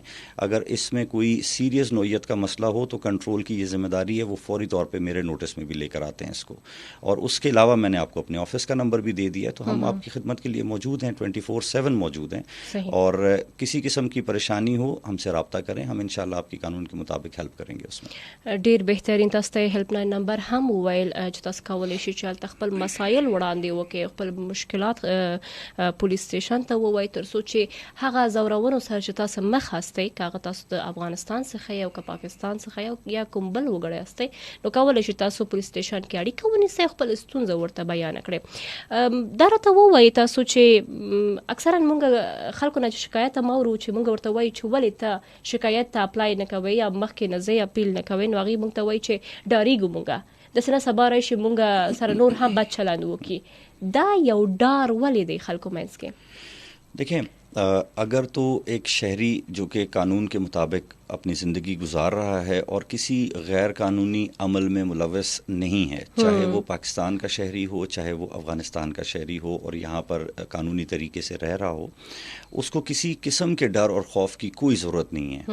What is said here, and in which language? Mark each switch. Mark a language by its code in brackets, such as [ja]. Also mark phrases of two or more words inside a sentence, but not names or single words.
[ur] اگر اس میں کوئی سیریس نوعیت کا مسئلہ ہو تو کنٹرول کی یہ ذمہ داری ہے, وہ فوری طور پہ میرے نوٹس میں بھی لے کر آتے ہیں اس کو. اور اس کے علاوہ میں نے آپ کو اپنے آفس کا نمبر بھی دے دیا, تو ہم آپ کی خدمت کے لیے موجود ہیں, 24/7 موجود ہیں. اور کسی قسم کی پریشانی ہو ہم سے رابطہ کریں, ہم انشاءاللہ آپ کی قانون کے مطابق ہیلپ کریں گے. اس میں [ps] ډیر بهترین تاسو ته [en] helpline number [ps] هم وویل چې تاسو کولی شئ چې خپل مسایل وړاندې وکړئ, خپل مشکلات [en] police station [ps] ته ووایي تر څو چې هغه زورونو سره چې تاسو مخ هستئ, که هغه تاسو د افغانستان څخه یا پاکستان څخه یا کوم بل وګړی هستئ, نو کولی شئ تاسو [en] police station [ps] کې اړیکه ونیسئ, خپل ستونزه ورته بیان کړئ. دا راته ووایي تاسو چې اکثرا موږ خلکو نه شکایت هم اورو چې موږ ورته وایو چې ولې ته شکایت ته اپلای نه کوئ یا مخکې نه ځئ اپیل نه کوئ, نو هغوی موږ ته وایي چې ډارېږو موږ داسې نه سبا راشي موږ سره نور هم بد چلند وکړي. دا یو ډار ولې دی خلکو منځ کې؟ [ur] دیکھیں اگر تو ایک شہری جو کہ قانون کے مطابق اپنی زندگی گزار رہا ہے اور کسی غیر قانونی عمل میں ملوث نہیں ہے, چاہے وہ پاکستان کا شہری ہو چاہے وہ افغانستان کا شہری ہو اور یہاں پر قانونی طریقے سے رہ رہا ہو, اس کو کسی قسم کے ڈر اور خوف کی کوئی ضرورت نہیں ہے.